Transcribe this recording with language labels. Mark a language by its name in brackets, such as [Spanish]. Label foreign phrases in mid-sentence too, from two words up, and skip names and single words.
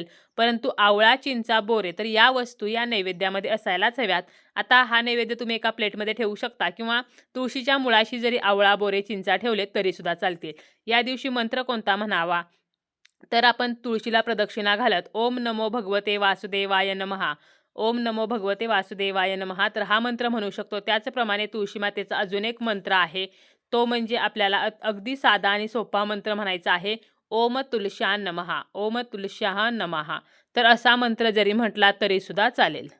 [Marathi] परंतु आवळा, चिंचा, बोरे तर या वस्तू या नैवेद्यामध्ये असायलाच हव्यात. आता हा नैवेद्य तुम्ही एका प्लेटमध्ये ठेवू शकता किंवा तुळशीच्या मुळाशी जरी आवळा, बोरे, चिंचा ठेवले तरी सुद्धा चालतील. या दिवशी मंत्र कोणता म्हणावा तर आपण तुळशीला प्रदक्षिणा घालत [Sanskrit] ओम नमो भगवते वासुदेवाय नमः, ओम नमो भगवते वासुदेवाय नमः [Marathi] तर हा मंत्र म्हणू शकतो. त्याचप्रमाणे तुळशी मातेचा अजून एक मंत्र आहे, तो म्हणजे आपल्याला अगदी साधा आणि सोपा मंत्र म्हणायचा आहे. [Sanskrit] ओम तुलस्या नमः, ओम तुलस्या नमः. [Marathi] तर असा मंत्र जरी म्हटला तरी सुद्धा चालेल.